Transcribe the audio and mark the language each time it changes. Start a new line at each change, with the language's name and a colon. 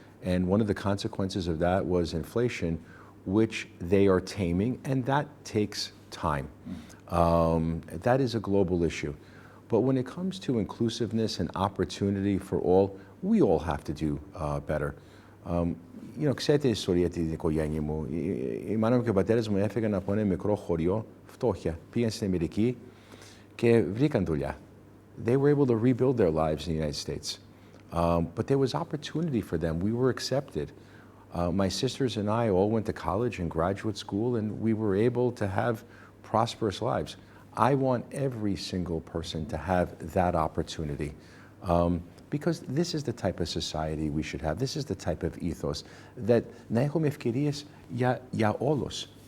English: And one of the consequences of that was inflation, which they are taming, and that takes time. That is a global issue. But when it comes to inclusiveness and opportunity for all, we all have to do better.
Greek: Ξέρετε η ιστορία της οικογένειας μου. Η μάνα μου και ο πατέρας μου έφυγαν από ένα μικρό χωριό, φτώχεια. Πήγαν στην Αμερική και βρήκαν δουλειά.
English: They were able to rebuild their lives in the United States. But there was opportunity for them. We were accepted. My sisters and I all went to college and graduate school, and we were able to have prosperous lives. I want every single person to have that opportunity, because this is the type of society we should have. This is the type of ethos that
Greek: να έχουμε ευκαιρίες για όλους.